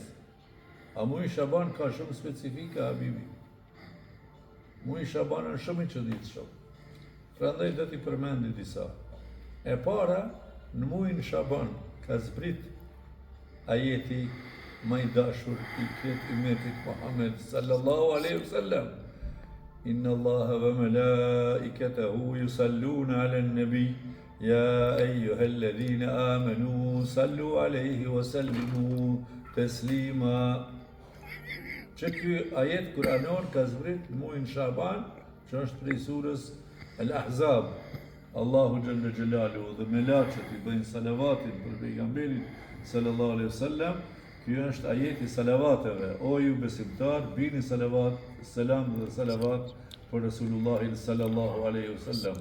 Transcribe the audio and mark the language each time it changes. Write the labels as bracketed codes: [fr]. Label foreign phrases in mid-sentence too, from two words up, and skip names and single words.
[sq] A muaji Sha'ban ka shumë specifika, habibi. Muaji Sha'ban është shumë i çuditshëm. Prandaj do t'i përmendi disa. E para, në muajin Sha'ban ka zbrit ajeti më i dashur i këtë umetit Muhammed [ar] صلى الله عليه وسلم. إن الله وملائكته يصلون على النبي يا أيها الذين آمنوا صلوا عليه وسلموا تسليما. [sq] Që ky ajet kuranor ka zbrit në muajin Sha'ban, që është prej surës Al-Ahzab. [ar] الله جل جلاله [sq] dhe melaqet i bëjnë salavatin për pejgamberin [ar] صلى الله عليه وسلم. [sq] Ky është ajeti salavateve. O ju besimtar, bini salavat, selam dhe salavat për Resulullahin [ar] صلى الله عليه وسلم.